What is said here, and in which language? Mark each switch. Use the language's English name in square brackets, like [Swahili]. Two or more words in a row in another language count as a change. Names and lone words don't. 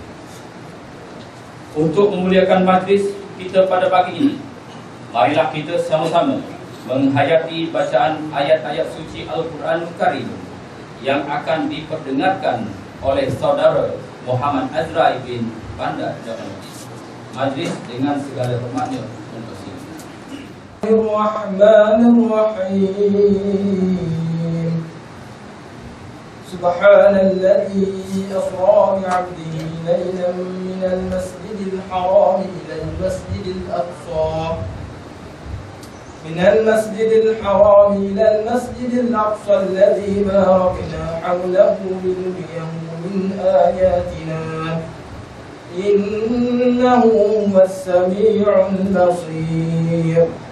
[Malay] Untuk memuliakan majlis kita pada pagi ini, marilah kita sama-sama menghayati bacaan ayat-ayat suci Al-Quranul Karim yang akan diperdengarkan oleh saudara Muhammad Azrai bin Bandar Jamaluddin. Majlis dengan segala hormatnya mempersilakan. [Arabic] Bismillahirrahmanirrahim. سبحان الذي أسرى بعبده ليلا من المسجد الحرام إلى المسجد الأقصى. من المسجد الحرام إلى المسجد الأقصى الذي باركنا حوله لنريه من آياتنا إنه هو السميع البصير.